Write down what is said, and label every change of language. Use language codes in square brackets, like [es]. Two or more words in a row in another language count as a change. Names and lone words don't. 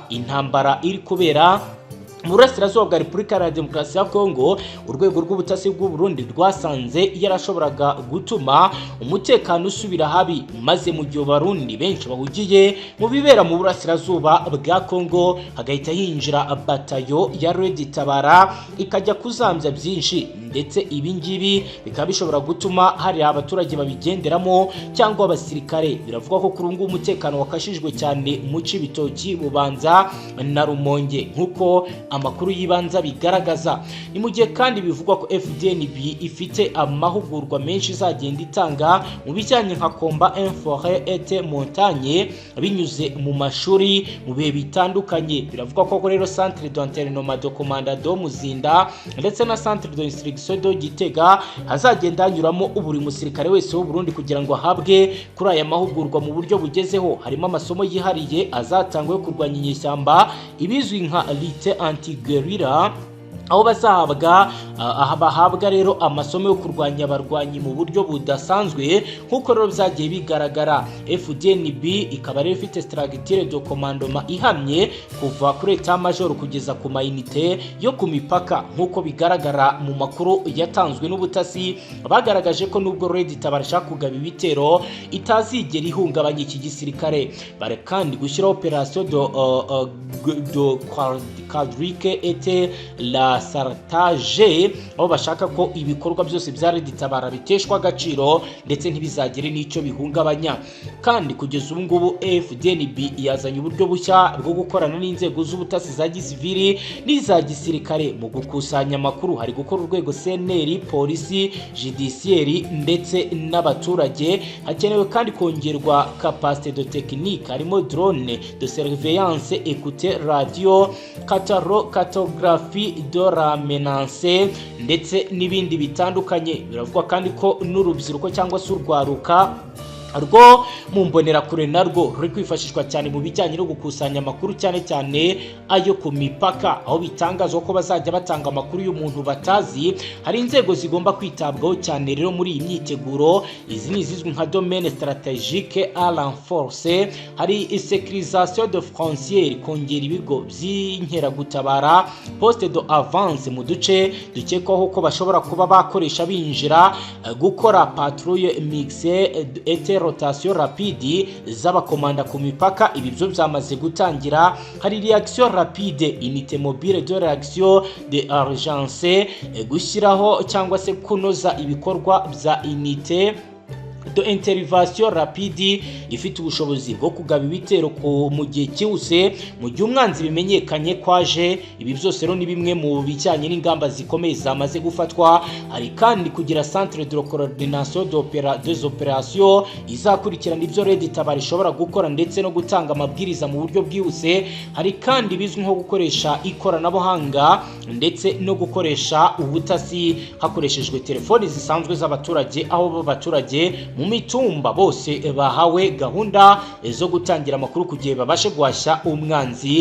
[rw] Intambara iri kubera mu burasirazuba bwa Repubulika ya Demokarasi ya Kongo, urwego rw'ubutasi bw'u Burundi rwasanze yarashoboraga gutuma umutekano usubira habi, maze mu gihe Abarundi benshi bahugiye mu bibera mu burasirazuba bwa Kongo hagahita hinjira batayo ya Red Tabara ikajya kuzambya byinshi, ndetse ibingibi bikaba bishobora gutuma hari abaturage babigenderamo cyangwa abasirikare. Biravuga ko kuri ngubu umutekano wakashijwe cyane mu Cibitoki, Bubanza na Rumonge nk'uko amakuru y'ibanza bigaragaza. Ni mu gihe kandi bivugwa ko FDNB ifite amahugurwa menshi izagenda itanga mu bijyanye nka [fr] combat en forêt et montagne [rw] binyuze mu mashuri mu bihe bitandukanye. Biravuga ko rero [fr] centre d'entraînement de commandant Muzinda [rw] ndetse na [fr] centre d'instruction de Gitega [rw] hazagenda hanyuramo buri musirikare wese w'u Burundi kugira ngo ahabwe kuri aya mahugurwa mu buryo bugezeho. Harimo amasomo yihariye azatangwa yo kurwanya inyeshyamba, ibizwi nka lite anti-guerrilla, aho bahabwa rero amasomo yo kurwanya abarwanyi mu buryo budasanzwe nk'uko rero byagiye bigaragara. FDNB ikaba rero ifite [fr] structure de commandement [rw] ihamye kuva kuri [fr] etat major [rw] kugeza ku mayinite yo ku mipaka nk'uko bigaragara mu makuru yatanzwe n'ubutasi. Bagaragaje ko nubwo Red Tabara ishaka kugaba ibitero itazigera ihungabanya iki gisirikare. Bare kandi gushyiraho [fr] operation de quadrique et la sartage, [rw] aho bashaka ko ibikorwa byose bya Red Tabara biteshwa agaciro ndetse ntibizagire n'icyo bihungabanya. Kandi kugeza ubu ngubu FDNB yazanye uburyo bushya bwo gukorana n'inzego z'ubutasi za gisivili n'iza gisirikare mu gukusanya amakuru. Hari gukora urwego CNR, polisi, judiciaire ndetse n'abaturage. Hakenewe kandi kongerwa [fr] capacité de technique, [rw] harimo [fr] drone de surveillance, écouter radio, cartographie de la menace [rw] ndetse n'ibindi bitandukanye. Biravugwa kandi ko n'urubyiruko cyangwa se urwaruka rwo mu mbonerakure narwo ruri kwifashishwa cyane mu bijyanye no gukusanya amakuru, cyane cyane ayo ku mipaka, aho bitangazwa ko bazajya batanga amakuru y'umuntu batazi. Hari inzego zigomba kwitabwaho cyane rero muri iyi myiteguro. Izi ni izizwi nka [fr] domaine stratégique à renforcer, hari sécurisation de frontières, [rw] kongera ibigo by'inkeragutabara, [fr] poste de avance [rw] mu duce dukekwaho ko bashobora kuba bakoresha binjira, gukora [fr] patrouille mixée et de rotation rapide [rw] z'abakomanda ku mipaka. Ibi byo byamaze gutangira. [fr] Hari reaction rapide, unité mobile de réaction de urgence, [rw] gushyiraho cyangwa se kunoza ibikorwa bya [fr] unité de intervention rapide [rw] ifite ubushobozi bwo kugaba ibitero mu gihe cyihuse mu gihe umwanzi bimenyekanye kwaje. Ibi byose rero ni bimwe mu bijyanye n'ingamba zikomeye zamaze gufatwa. Hari kandi kugira [fr] centre de coordination des opérations [rw] izakurikirana ibyo Red Tabara ishobora gukora ndetse no gutanga amabwiriza mu buryo bwihuse. Hari kandi bizwi nko gukoresha ikoranabuhanga ndetse no gukoresha ubutasi hakoreshejwe telefoni zisanzwe z'abaturage, aho abaturage mu mitumba bose bahawe gahunda zo gutangira amakuru kugiye babashe guhashya umwanzi.